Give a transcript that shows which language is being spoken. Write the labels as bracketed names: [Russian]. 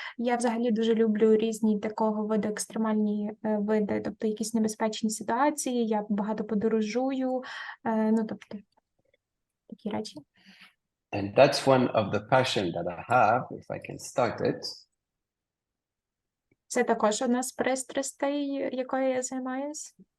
[Ukrainian] Я взагалі дуже люблю різні такого виду екстремальні види, тобто якісь небезпечні ситуації, я багато подорожую, тобто такі речі. [English] And that's one of the passion that I have, if I can start it. [Ukrainian] Це також одна з пристрастей, якою я займаюся.